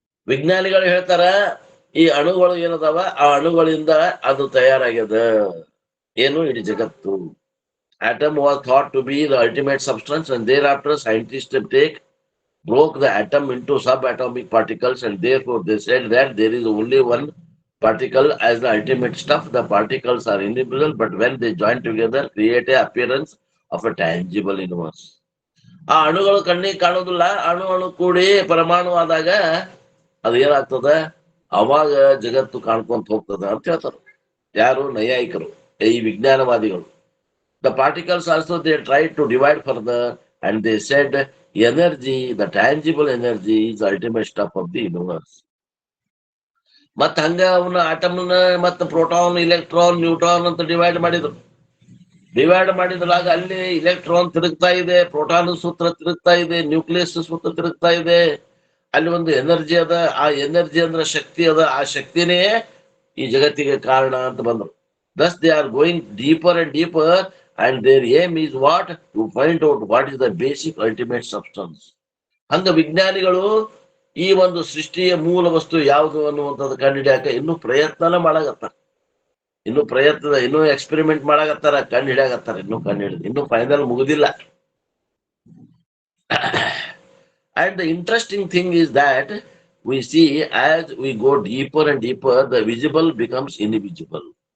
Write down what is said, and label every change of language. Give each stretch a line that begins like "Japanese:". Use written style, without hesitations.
Kannada: ವಿಜ್ಞಾನಿಗಳು ಹೇಳ್ತಾರ ಈ ಅಣುಗಳು ಏನದಾವ ಆ ಅಣುಗಳಿಂದ ಅದು ತಯಾರಾಗ್ಯದ. ಏನು? ಇಡೀ ಜಗತ್ತು.
English: Atom was thought to be the ultimate substance, and thereafter scientists broke the atom into subatomic particles, and therefore they said that there is only one particle as the ultimate stuff. The particles are indivisible, but when they join together, create an appearance of a tangible universe.
Kannada: ಆ ಅಣುಗಳು ಕಣ್ಣಿಗೆ ಕಾಣೋದಿಲ್ಲ. ಅಣು ಕೂಡಿ ಪರಮಾಣು ಆದಾಗ ಅದು ಏನಾಗ್ತದ? ಅವಾಗ ಜಗತ್ತು ಕಾಣ್ಕೊಂತ ಹೋಗ್ತದ ಅಂತ ಹೇಳ್ತಾರ. ಯಾರು? ನೈಯಾಯಿಕರು, ಈ ವಿಜ್ಞಾನವಾದಿಗಳು.
English: The particles also they tried to divide further and they said energy, the tangible energy is the ultimate stuff of the universe.
Kannada: ಮತ್ತ ಹಂಗ ಅವನ್ನ ಆಟಮ್ನ ಮತ್ತ ಪ್ರೋಟಾನ್, ಇಲೆಕ್ಟ್ರಾನ್, ನ್ಯೂಟ್ರಾನ್ ಅಂತ ಡಿವೈಡ್ ಮಾಡಿದ್ರಾಗ ಅಲ್ಲಿ ಇಲೆಕ್ಟ್ರಾನ್ ತಿರುಗ್ತಾ ಇದೆ, ಪ್ರೋಟಾನ್ ಸೂತ್ರ ತಿರುಗ್ತಾ ಇದೆ, ನ್ಯೂಕ್ಲಿಯಸ್ ಸೂತ್ರ ತಿರುಗ್ತಾ ಇದೆ. ಅಲ್ಲಿ ಒಂದು ಎನರ್ಜಿ ಅದ, ಆ ಎನರ್ಜಿ ಅಂದ್ರೆ ಶಕ್ತಿ ಅದ, ಆ ಶಕ್ತಿನೇ ಈ ಜಗತ್ತಿಗೆ ಕಾರಣ ಅಂತ ಬಂದ್ರು.
English: Thus they are going deeper and deeper and their aim is what? To find out what is the basic ultimate substance.
Kannada: ಹಂಗ ವಿಜ್ಞಾನಿಗಳು ಈ ಒಂದು ಸೃಷ್ಟಿಯ ಮೂಲ ವಸ್ತು ಯಾವುದು ಅನ್ನುವಂಥದ್ದು ಕಂಡುಹಿಡಿಯಾಕ ಇನ್ನೂ ಪ್ರಯತ್ನ ಮಾಡಾಕತ್ತಾರ. ಇನ್ನೂ ಎಕ್ಸ್ಪೆರಿಮೆಂಟ್ ಮಾಡಾಕತ್ತಾರ, ಕಂಡುಹಿಡಿಯಾಕತ್ತಾರ. ಇನ್ನೂ final ಮುಗುದಿಲ್ಲ.
English: And the interesting thing is that we see as we go deeper and deeper, the visible becomes invisible.